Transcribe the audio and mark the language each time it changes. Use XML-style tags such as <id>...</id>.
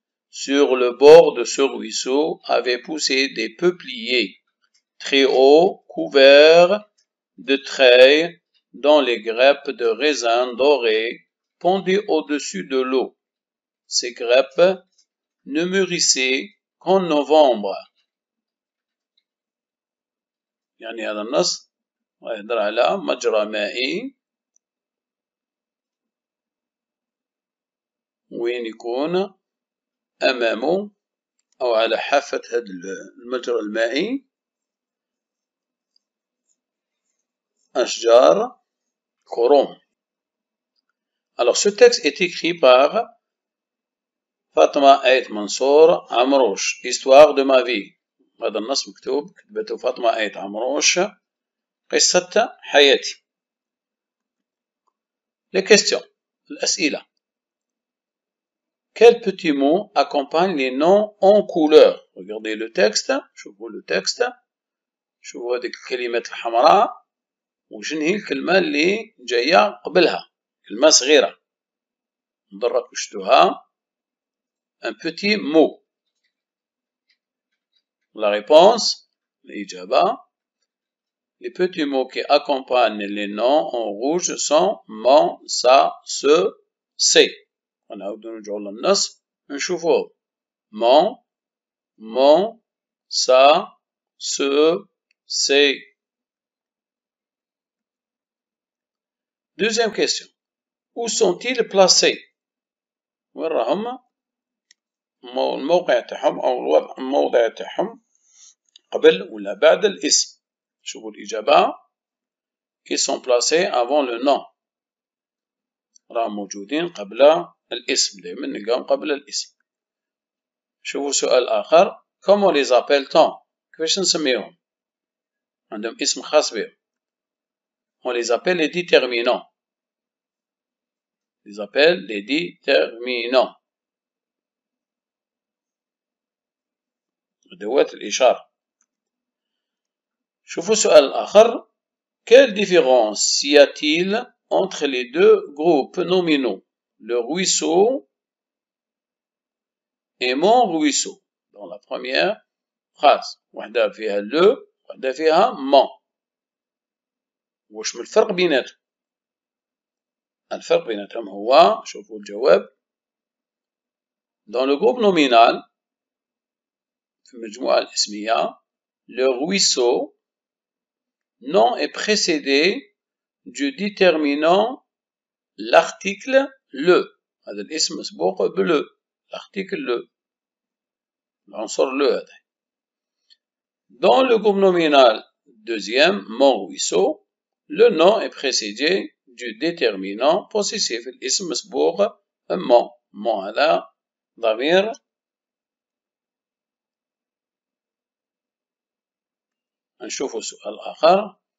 <fr>Sur le bord de ce ruisseau avaient poussé des peupliers, très hauts, couverts de treilles, dont les grappes de raisin doré pendaient au-dessus de l'eau. Ces grappes ne mûrissaient qu'en novembre.</fr> <ar>يعني هذا النص يدل على مجرى مائي وين يكون أمامه أو على حافة هذا المجرى المائي أشجار كروم.</ar> <fr>Alors ce texte est écrit par فاطمة آيت منصور عمروش. Histoire de ma vie.</fr> <ar>هذا النص مكتوب كتبته فاطمة آيت عمروش. قصة حياتي.</ar> <fr>Les questions.</fr> <ar>الأسئلة.</ar> <fr>Quels petits mots accompagnent les noms en couleur? Regardez le texte.</fr> <ar>شوفوا</ar> <fr>le texte.</fr> <ar>شوفوا هذيك الكلمات الحمراء وشنو هي الكلمة اللي جاية قبلها. كلمة صغيرة. نضرب وشتوها.</ar> <fr>Un petit mot. La réponse, l'ijaba. Les petits mots qui accompagnent les noms en rouge sont mon, sa, ce, c'est.</fr> <ar>ونعاود نرجعوا للنص نشوفوه.</ar> <fr>mon, sa, ce, c'est. Deuxième question. Où sont-ils placés?</fr> <ar>وين راهم؟ الموقع تاعهم أو الوضع الموضع تاعهم قبل ولا بعد الاسم. شوفوا الإجابة.</ar> <fr>Ils sont placés avant le nom.</fr> <ar>راهم موجودين قبل الاسم. دائما نلقاهم قبل الاسم. شوفوا سؤال آخر.</ar> <fr>Comment les appelle-t-on?</fr> <ar>كيفاش نسميهم؟ عندهم اسم خاص بهم.</ar> <fr>On les appelle les déterminants. Les appelle les déterminants.</fr> <ar>أدوات الإشارة. شوفوا سؤال آخر.</ar> <fr>Quelle différence y a-t-il entre les deux groupes nominaux, le ruisseau et mon ruisseau? Dans la première phrase.</fr> <ar>واحدة فيها le, واحدة فيها mon. واش من الفرق بيناتهم؟ الفرق بيناتهم هو شوفوا الجواب.</ar> <fr>Dans le groupe nominal</fr> <ar>في المجموعة الاسمية</ar> <fr>le ruisseau nom est précédé du déterminant l'article le.</fr> <ar>هذا الاسم مسبوق بle.</ar> <fr>l'article le.</fr> <ar>العنصر le هذا.</ar> <fr>Dans le groupe nominal deuxième mon ruisseau le nom est précédé du déterminant possessif.</fr> <ar>الاسم مسبوق mon. mon هذا ضمير نشوفوا سؤال آخر.</ar>